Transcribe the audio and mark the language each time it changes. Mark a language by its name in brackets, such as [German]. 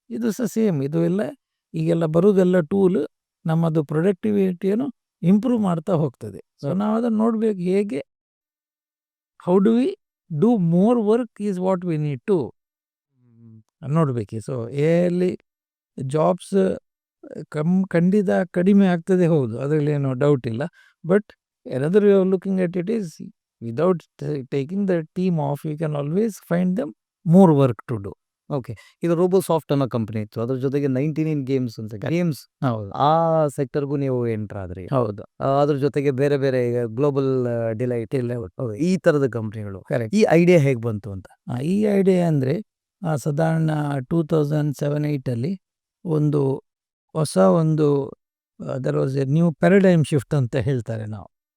[Kannada] ಇದು ಸಹ ಸೇಮ್, ಇದು ಎಲ್ಲ ಈಗೆಲ್ಲ ಬರೋದೆಲ್ಲ ಟೂಲ್ ನಮ್ಮದು ಪ್ರೊಡಕ್ಟಿವಿಟಿಯನ್ನು ಇಂಪ್ರೂವ್ ಮಾಡ್ತಾ ಹೋಗ್ತದೆ. [English] so [Kannada] ನಾವು ಅದನ್ನು ನೋಡಬೇಕು, ಹೇಗೆ [English] how do we do more work is what we need to [Kannada] ನೋಡಬೇಕು. ಸೊ ಎಲ್ಲಿ ಜಾಬ್ಸ್ ಖಂಡಿತ ಕಡಿಮೆ ಆಗ್ತದೆ, ಹೌದು, ಅದರಲ್ಲಿ ಏನೋ ಡೌಟ್ ಇಲ್ಲ. [English] But another way of looking at it is without taking the team off, you can always find them more work to do. Okay. [Kannada] ಈಗ ರೋಬೋಸಾಫ್ಟ್ ಅನ್ನೋ ಕಂಪನಿ ಇತ್ತು, ಅದ್ರ ಜೊತೆಗೆ 99 ಗೇಮ್ಸ್ ಅಂತ ಗೇಮ್ಸ್, ಹೌದು ಆ ಸೆಕ್ಟರ್ಗೂ ನೀವು ಎಂಟರ್ ಆದ್ರಿ. ಹೌದು ಅದ್ರ ಜೊತೆಗೆ ಬೇರೆ ಬೇರೆ ಈಗ ಗ್ಲೋಬಲ್ ಡಿಲೈಟ್ ಈ ತರದ ಕಂಪನಿಗಳು. [English] Correct. [Kannada] ಈ ಐಡಿಯಾ ಹೇಗೆ ಬಂತು ಅಂತ? ಈ ಐಡಿಯಾ ಅಂದರೆ ಸಾಧಾರಣ 2007-8 ಒಂದು ಹೊಸ ಒಂದು [English] there was a new paradigm shift [Kannada] ಅಂತ ಹೇಳ್ತಾರೆ ನಾವು.